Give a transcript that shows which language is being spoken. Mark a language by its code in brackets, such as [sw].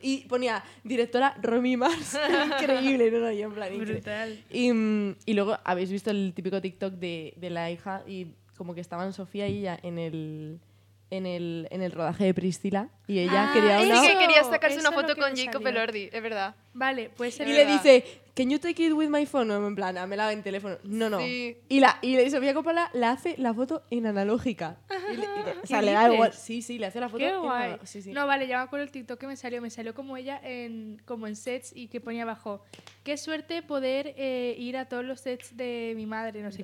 [es] Y ponía directora Romy Mars. Increíble, ¿no? Y en plan... Brutal. Y luego habéis visto el típico TikTok de la hija y como que estaban Sofía y ella en el rodaje de Priscila y ella quería sacarse una foto con Jacob Elordi, es verdad. Vale, pues y le dice, [en] "Can you take it with my phone?" [es] En plan, me la en teléfono. No. Sí. Y Sofía Coppola le hace la foto en analógica. O sea, le da igual. Sí, le hace la foto. Qué guay. Sí. No, vale, ya me acuerdo el TikTok que me salió como ella en sets y que ponía abajo, "Qué suerte poder ir a todos los sets de mi madre, no sé